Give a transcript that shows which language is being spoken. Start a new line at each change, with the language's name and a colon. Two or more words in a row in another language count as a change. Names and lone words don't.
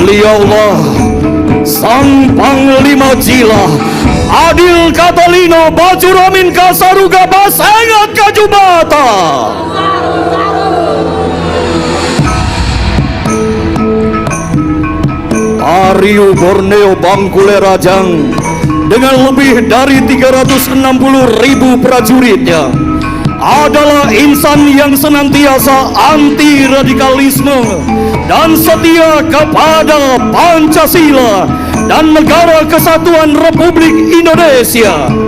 Indonesian: Bendaulah Sang Panglima Jila Adil Catalino Bajuramin Kasaruga Basengat Kajubata. Tariu Borneo Bangkule Rajang dengan lebih dari 360.000 prajuritnya adalah insan yang senantiasa anti radikalisme dan setia kepada Pancasila dan Negara Kesatuan Republik Indonesia.